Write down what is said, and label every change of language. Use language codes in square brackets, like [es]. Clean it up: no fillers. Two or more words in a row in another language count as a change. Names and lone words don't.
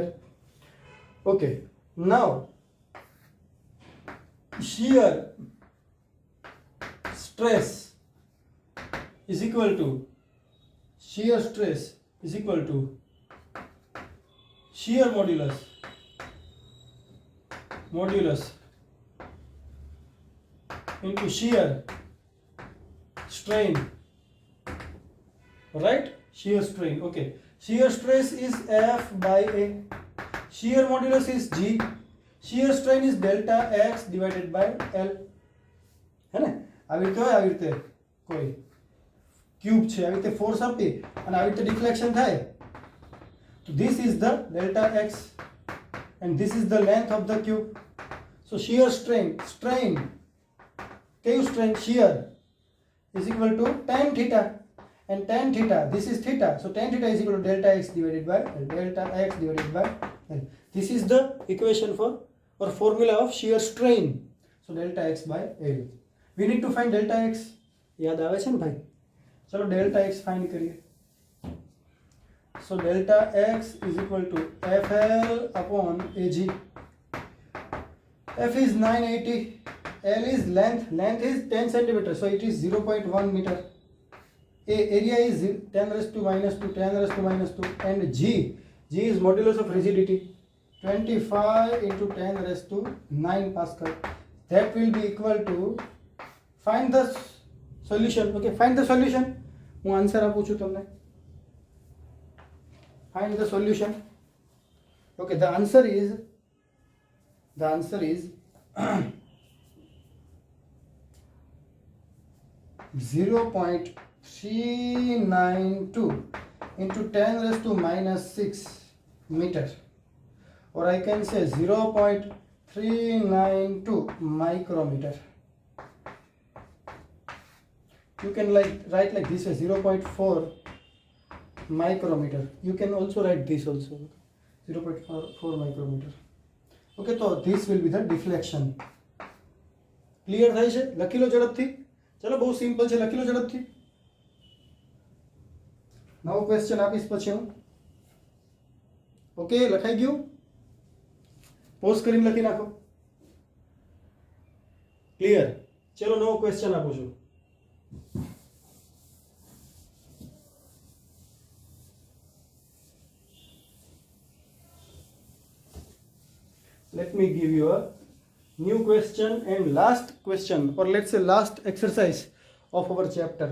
[en] Okay, now shear stress is equal to shear modulus into shear strain. Right? Shear strain. Okay. Shear stress is F by A. Shear modulus is G. Shear strain is delta X divided by L. [gu] હે ને આવી રીતે હોય, આવી રીતે કોઈ ક્યુબ છે, આવી રીતે ફોર્સ આપી અને આવી રીતે ડિફ્લેક્શન થાય, તો [en] this is the delta x and this is the length of the cube. so shear strain, કયું સ્ટ્રેન? શિયર is equal to tan theta, and tan theta, this is theta, so tan theta is equal to delta x divided by L, delta x divided by L. This is the equation for or formula of shear strain, so delta x by L. We need to find delta x. [gu] યાદ આવે છે ને ભાઈ? [hi] चलो [en] delta x find [hi] करिए. [en] So delta x is equal to FL upon AG. F is 980, L is length is 10 centimeter, so it is 0.1 meter. Area is 10 raised to minus 2, 10 raised to minus 2, and G is modulus of rigidity, 25 into 10 raised to 9 Pascal. That will be equal to, find the solution. Okay, find the solution. [gu] હું આન્સર આપું છું તમને. [en] Find the solution. Okay, the answer is 0.392 into 10 raised to minus 6 meter, or I can say 0.392 micrometer. You can write like this, 0.4 micrometer. You can also write this also, 0.4 micrometer. Okay, so this will be the deflection. [gu] Clear થાય છે? લખી લો ઝડપથી. ચલો બહુ સિમ્પલ છે, લખી લો ઝડપથી. નવો ક્વેશ્ચન આપીશ પછી હું. ઓકે, લખાઈ ગયું? પોઝ કરીને લખી નાખો. ક્લિયર? ચલો નવો ક્વેશ્ચન આપું છું. [en] Let me give you a new question and last question, or let's say last exercise of our chapter.